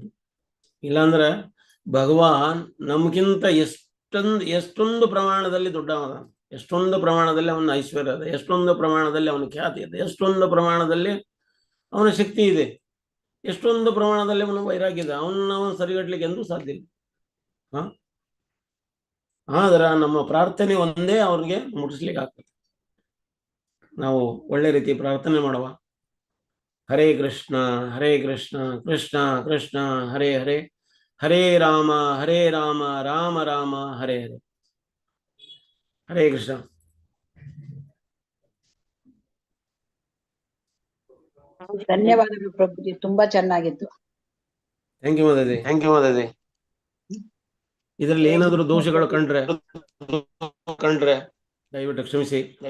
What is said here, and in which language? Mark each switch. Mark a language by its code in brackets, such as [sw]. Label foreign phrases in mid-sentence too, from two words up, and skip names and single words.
[kn] ಇಲ್ಲಾಂದ್ರೆ ಭಗವಾನ್ ನಮ್ಗಿಂತ ಎಷ್ಟೊಂದು ಪ್ರಮಾಣದಲ್ಲಿ ದೊಡ್ಡವನ, ಎಷ್ಟೊಂದು ಪ್ರಮಾಣದಲ್ಲಿ ಅವನ ಐಶ್ವರ್ಯ ಇದೆ, ಎಷ್ಟೊಂದು ಪ್ರಮಾಣದಲ್ಲಿ ಅವನ ಖ್ಯಾತಿ ಇದೆ, ಎಷ್ಟೊಂದು ಪ್ರಮಾಣದಲ್ಲಿ ಅವನ ಶಕ್ತಿ ಇದೆ, ಎಷ್ಟೊಂದು ಪ್ರಮಾಣದಲ್ಲಿ ಅವನ ವೈರಾಗ್ಯ ಇದೆ. ಅವನ ಸರಿಗಟ್ಲಿಕ್ಕೆ ಎಂದೂ ಸಾಧ್ಯ ಇಲ್ಲ. ಆದ್ರೆ ನಮ್ಮ ಪ್ರಾರ್ಥನೆ ಒಂದೇ ಅವ್ರಿಗೆ ಮುಟ್ಟಿಸ್ಲಿಕ್ಕೆ ಆಗ್ತದೆ. ನಾವು ಒಳ್ಳೆ ರೀತಿ ಪ್ರಾರ್ಥನೆ ಮಾಡುವ. ಹರೇ ಕೃಷ್ಣ ಕೃಷ್ಣ ಕೃಷ್ಣ ಹರೇ ಹರೇ, ಹರೇ ರಾಮ ರಾಮ ರಾಮ ಹರೇ ಹರೇ. ಹರೇ ಕೃಷ್ಣ. ಧನ್ಯವಾದಗಳು ಪ್ರಭುಜಿ, ತುಂಬಾ ಚೆನ್ನಾಗಿತ್ತು. [en] thank you ಮಾತಾಜಿ. [kn] ಇದರಲ್ಲಿ ಏನಾದರೂ ದೋಷಗಳು ಕಂಡ್ರೆ ದಯವಿಟ್ಟು ಕ್ಷಮಿಸಿ.